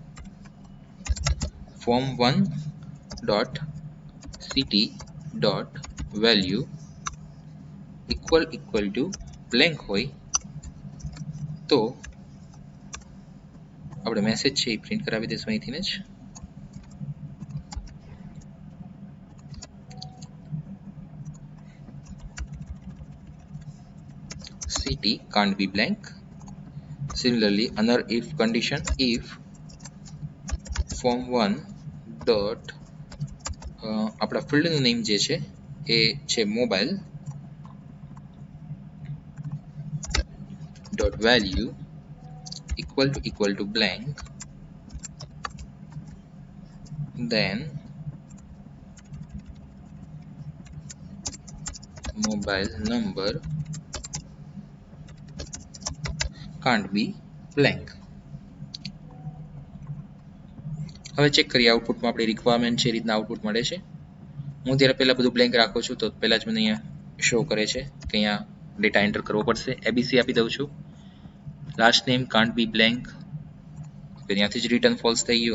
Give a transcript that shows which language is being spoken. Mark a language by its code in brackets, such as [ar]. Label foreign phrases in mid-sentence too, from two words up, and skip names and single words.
[en] form 1 dot city dot value equal to blank [gu] હોય તો આપણે મેસેજ છે એ પ્રિન્ટ કરાવી દઈશું અહીંથી જ. [en] city can't be blank. Similarly, another if condition, if form 1 dot [gu] આપણા ફિલ્ડનું નેમ જે છે એ છે મોબાઈલ [en] dot value equal to blank, then mobile number can't be blank. [gu] હવે ચેક કરીએ આઉટપુટમાં આપણી રિક્વાયરમેન્ટ છે એ રીતના આઉટપુટ મળે છે. હું ત્યારે પહેલાં બધું બ્લેન્ક રાખું છું તો પહેલાં જ મને અહીંયા શો કરે છે કે અહીંયા [en] data enter [gu] કરવો પડશે. એબીસી આપી દઉં છું. [en] last name can't be blank, [gu] ત્યાંથી જ [en] return false [gu] થઈ ગયું.